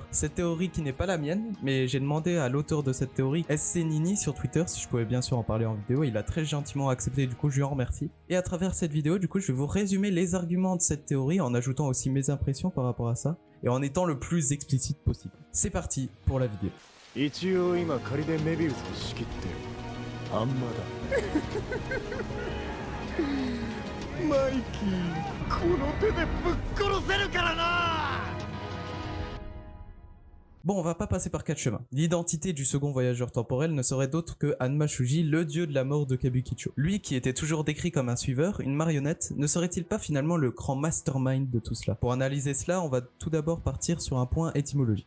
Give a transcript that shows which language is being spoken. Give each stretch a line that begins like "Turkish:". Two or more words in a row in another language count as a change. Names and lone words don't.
French: Cette théorie qui n'est pas la mienne, mais j'ai demandé à l'auteur de cette théorie, SC Nini sur Twitter, si je pouvais bien sûr en parler en vidéo, il a très gentiment accepté, du coup je lui en remercie. Et à travers cette vidéo, du coup je vais vous résumer les arguments de cette théorie en ajoutant aussi mes impressions par rapport à ça et en étant le plus explicite possible. C'est parti pour la vidéo.
Japanese: 一応今仮でメビウスに仕切ってるあんまだマイキーこの手でぶっ殺せるからな。
French: Bon, on va pas passer par 4 chemins. L'identité du second voyageur temporel ne serait d'autre que Hanma Shuji, le dieu de la mort de Kabukicho. Lui qui était toujours décrit comme un suiveur, une marionnette, ne serait-il pas finalement le grand mastermind de tout cela? Pour analyser cela, on va tout d'abord partir sur un point étymologique.